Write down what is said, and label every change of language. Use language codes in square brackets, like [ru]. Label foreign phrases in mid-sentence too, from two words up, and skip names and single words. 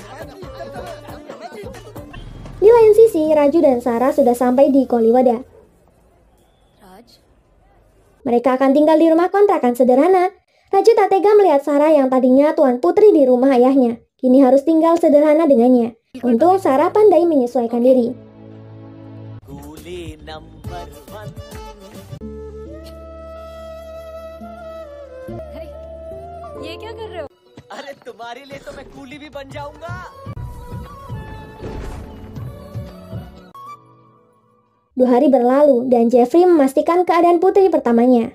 [id] Di lain sisi, Raju dan Sarah sudah sampai di Koliwada. Mereka akan tinggal di rumah kontrakan sederhana. Raju tak tega melihat Sarah yang tadinya tuan putri di rumah ayahnya. Kini harus tinggal sederhana dengannya. Untung Sarah pandai menyesuaikan diri. [hi] ये क्या कर रहे हो? अरे तुम्हारे लिए तो मैं कूली भी बन जाऊंगा. [id] 2 hari berlalu dan Jeffrey memastikan keadaan putri pertamanya.